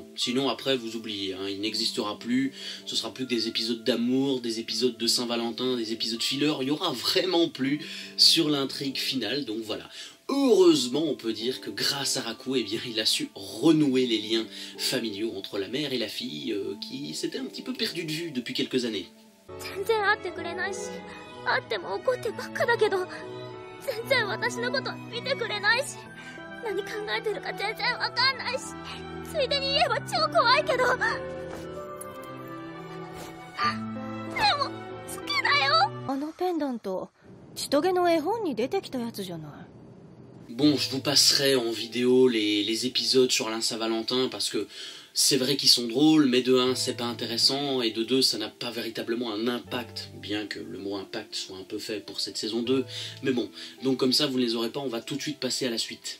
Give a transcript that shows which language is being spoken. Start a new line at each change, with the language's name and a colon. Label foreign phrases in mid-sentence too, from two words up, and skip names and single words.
French: Sinon après vous oubliez, il n'existera plus, ce sera plus que des épisodes d'amour, des épisodes de Saint-Valentin, des épisodes filler, il y aura vraiment plus sur l'intrigue finale, donc voilà. Heureusement, on peut dire que grâce à Raku, eh bien, il a su renouer les liens familiaux entre la mère et la fille qui s'étaient un petit peu perdus de vue depuis quelques années.
Japanese: 全然会ってくれないし、会っても怒ってばっかだけど、全然私のこと見てくれないし、何考えてるか全然わかんないし、ついでに言えば超怖いけど、でも好きだよ。あのペンダント、千棘の絵本に出てきたやつじゃない。
French: Bon, je vous passerai en vidéo les épisodes sur l'Saint Valentin parce que c'est vrai qu'ils sont drôles, mais de 1 c'est pas intéressant et de 2 ça n'a pas véritablement un impact, bien que le mot impact soit un peu fait pour cette saison 2, mais bon, donc comme ça vous ne les aurez pas, on va tout de suite passer à la suite.